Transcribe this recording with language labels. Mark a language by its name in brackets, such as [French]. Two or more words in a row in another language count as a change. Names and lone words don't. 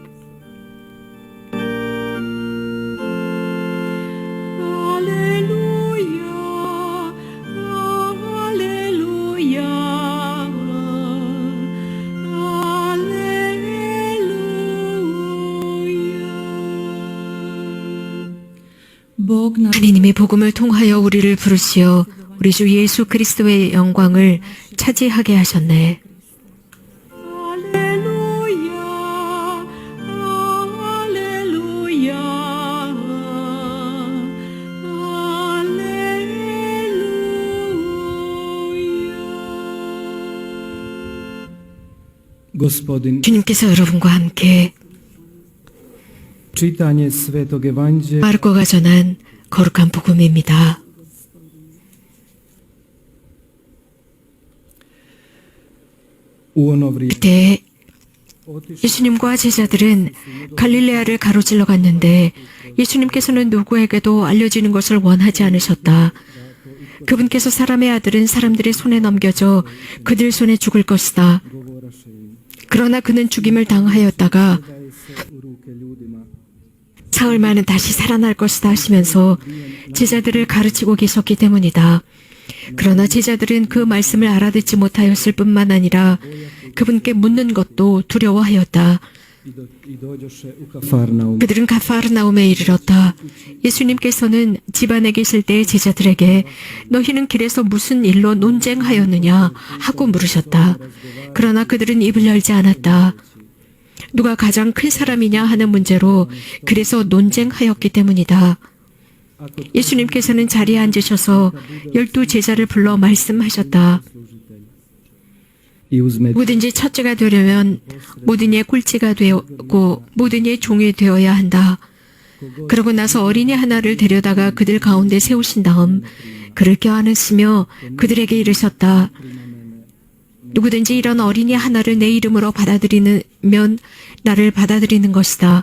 [Latin] Alleluia, Alleluia, Alleluia. [Croatian] Bog na [Korean] 하나님의 복음을 통하여 우리를 부르시어 우리 주 예수 그리스도의 영광을 차지하게 하셨네. [Latin] Alleluia, Alleluia, Alleluia. [Croatian] Gospodin, [Korean] 주님께서 여러분과 함께 [Croatian] čitanje Svetog Evanđelja [Korean] 마르코가 전한 거룩한 복음입니다. [Croatian] u ono vrijeme [Korean] 그때 예수님과 제자들은 갈릴레아를 가로질러 갔는데 예수님께서는 누구에게도 알려지는 것을 원하지 않으셨다. 그분께서 사람의 아들은 사람들의 손에 넘겨져 그들 손에 죽을 것이다. 그러나 그는 죽임을 당하였다가 [Croatian] daje se u ruke ljudima. [Korean] 사흘 만에 다시 살아날 것이다 하시면서 제자들을 가르치고 계셨기 때문이다. 그러나 제자들은 그 말씀을 알아듣지 못하였을 뿐만 아니라 그분께 묻는 것도 두려워하였다. [Croatian] I dođoše u Kafarnaum. [Korean] 그들은 가파르나움에 이르렀다. 예수님께서는 집안에 계실 때 제자들에게 너희는 길에서 무슨 일로 논쟁하였느냐 하고 물으셨다. 그러나 그들은 입을 열지 않았다. 누가 가장 큰 사람이냐 하는 문제로 그래서 논쟁하였기 때문이다. 예수님께서는 자리에 앉으셔서 12 제자를 불러 말씀하셨다. [Croatian] I uzme [Korean] 뭐든지 첫째가 되려면 모든 이의 꼴찌가 되고 모든 이의 종이 되어야 한다. 그러고 나서 어린이 하나를 데려다가 그들 가운데 세우신 다음 그를 껴안으시며 그들에게 이르셨다. 누구든지 이런 어린이 하나를 내 이름으로 받아들이면 나를 받아들이는 것이다.